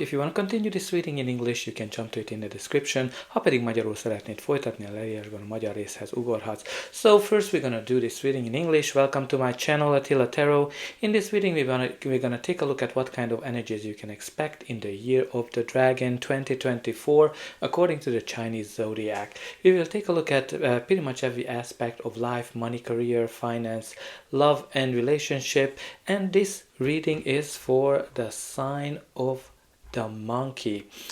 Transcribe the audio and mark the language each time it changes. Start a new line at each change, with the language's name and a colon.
English: If you want to continue this reading in English, you can jump to it in the description.
Hungarian: Ha pedig magyarul szeretnéd folytatni, a leírásban a magyar részhez ugorhatsz.
English: So first we're gonna do this reading in English. Welcome to my channel, Attila Tarot. In this reading we're gonna take a look at what kind of energies you can expect in the year of the dragon 2024 according to the Chinese Zodiac. We will take a look at pretty much every aspect of life, money, career, finance, love and relationship, and this reading is for the sign of the monkey.